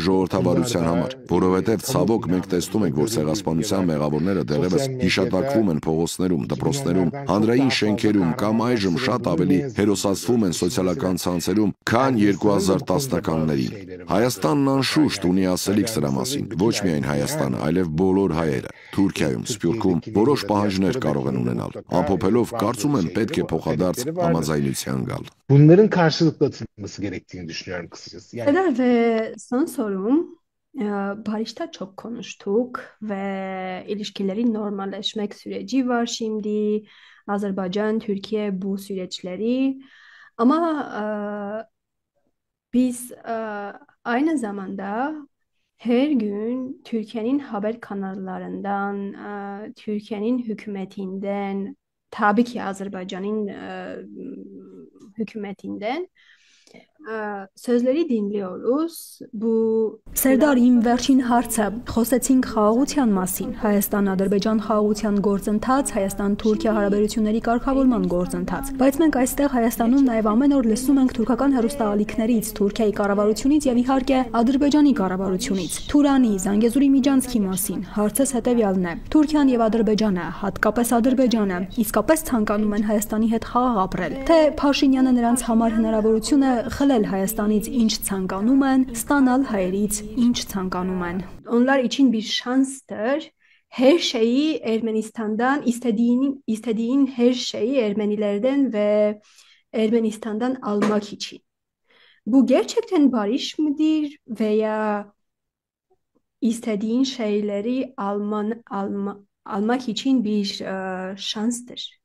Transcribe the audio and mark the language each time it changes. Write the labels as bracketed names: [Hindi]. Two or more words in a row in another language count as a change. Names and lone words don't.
[Armenian] ժողովրդավարության համար, որովհետեւ ցավոք մենք տեսնում ենք, որ ցեղասպանության մեղավորները դեռևս հիշատակվում են փողոցներում, դպրոցներում, հանրային շենքերում կամ այժմ շատ ավելի հերոսացվում են սոցիալական ցանցերում, քան 2010-ականներին։ Հայաստանն անշուշտ ունի ասելիք սրա մասին, ոչ միայն Հայաստանը, այլև բոլոր հայերը։ Թուրքիայում, Սփյուռքում որոշ պահանջներ կարող են ունենալ։ Ամփոփելով, կարծում եմ պետք է փոխադարձ համաձայնության գալ։ [Turkish] bunların karşılıklı atılması gerektiğini düşünüyorum kısacası. Yani Serdar ve son sorum, barışta çok konuştuk ve ilişkilerin normalleşmek süreci var şimdi. Azerbaycan, Türkiye bu süreçleri. Ama biz aynı zamanda her gün Türkiye'nin haber kanallarından, Türkiye'nin hükümetinden, tabii ki Azerbaycan'ın hükümetinden sözleri dinliyoruz. [Armenian] Bu Սերդար, իմ վերջին հարցը, խոսեցինք խաղաղության մասին, Հայաստան-Ադրբեջան խաղաղության գործընթաց, Հայաստան-Թուրքիա հարաբերությունների կարգավորման գործընթաց, բայց մենք այստեղ Հայաստանում նաև ամեն օր լսում ենք թուրքական հեռուստաալիքներից, Թուրքիայի կառավարությունից եւ իհարկե Ադրբեջանի կառավարությունից, Թուրանի, Զանգեզուրի միջանցքի մասին։ Հարցս հետեւյալն է. Թուրքիան եւ Ադրբեջանը, հատկապես Ադրբեջանը, իսկապես ցանկանում են Հայաստանի հետ խաղաղ ապրել, թե Փաշինյանը նրանց համար հնարավորություն է խլել Հայաստանից ինչ ցանկանում են, ստանալ հայերից ինչ ցանկանում են։ [Turkish] Onlar için bir şanstır. Her şeyi Ermenistan'dan istediğin her şeyi Ermenilerden ve Ermenistan'dan almak için. Bu gerçekten barış mıdır veya istediğin şeyleri almak için bir şanstır?